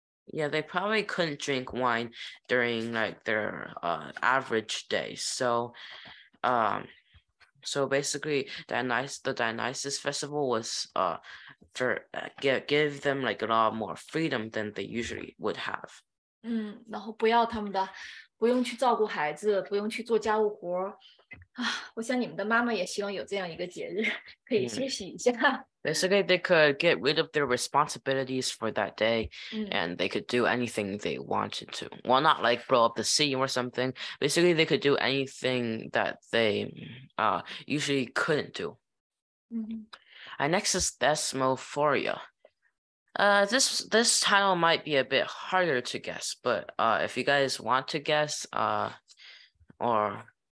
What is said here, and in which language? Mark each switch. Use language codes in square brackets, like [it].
[en] Yeah, they probably couldn't drink wine during like their average day. So basically the Dionysus festival was for give them like a lot more freedom than they usually would have. [zh] 然后不要他们的，不用去照顾孩子，不用去做家务活儿啊。我想你们的妈妈也希望有这样一个节日，可以休息一下。 [en] Basically, they could get rid of their responsibilities for that day, and they could do anything they wanted to. Well, not like blow up the city or something. Basically, they could do anything that they usually couldn't do. And next is Thesmophoria. This title might be a bit harder to guess, but if you guys want to guess, or